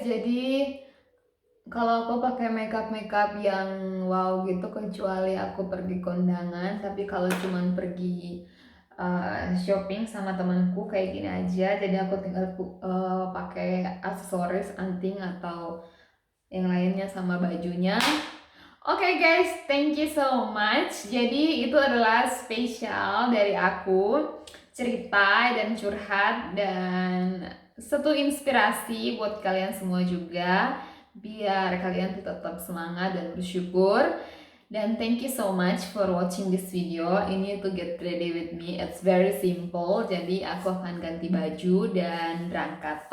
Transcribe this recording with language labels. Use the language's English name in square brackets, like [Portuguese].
[Indonesian] Jadi kalau aku pakai makeup yang wow gitu kecuali aku pergi kondangan, tapi kalau cuman pergi shopping sama temanku kayak gini aja. Jadi aku tinggal pakai aksesoris, anting atau yang lainnya sama bajunya. [English] Oke guys, thank you so much. [Indonesian] Jadi itu adalah spesial dari aku, cerita dan curhat dan satu inspirasi buat kalian semua juga, biar kalian tetap semangat dan bersyukur. Dan [English] thank you so much for watching this video. [Indonesian] Ini [English] to get ready with me, it's very simple. [Indonesian] Jadi aku akan ganti baju dan berangkat.